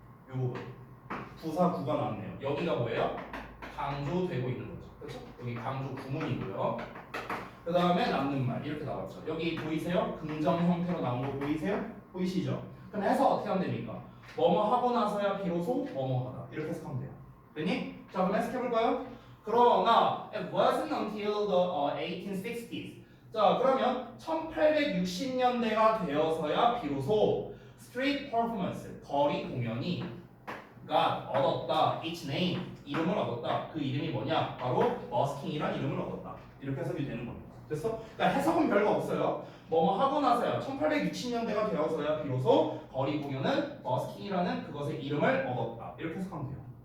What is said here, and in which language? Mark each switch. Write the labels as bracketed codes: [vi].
[ko] 요 부분. 부사구가 나왔네요. 여기가 뭐예요? 강조되고 있는 거죠. 그렇죠? 여기 강조 구문이고요. 그 다음에 남는 말 이렇게 나왔죠. 여기 보이세요? 긍정 형태로 나온 거 보이세요? 보이시죠? 그럼 해석 어떻게 하면 됩니까? 뭐뭐 하고 나서야 비로소 뭐뭐 하다. 이렇게 해석하면 돼요. 됐니? 자, 그럼 해석해볼까요? 그러나 [en] it wasn't until the 1860s. [ko] 자, 그러면 1860년대가 되어서야 비로소 [en] street performance, [ko] 거리 공연이 얻었다. [en] its name, [ko] 이름을 얻었다. 그 이름이 뭐냐? 바로 버스킹이란 이름을 얻었다. 이렇게 해석이 되는 겁니다. 됐어? 그러니까 해석은 별거 없어요. 뭐뭐 하고 나서야 1860년대가 되어서야 비로소 거리 공연은 버스킹이라는 그것의 이름을 얻었다. 이렇게 해석하면 돼요.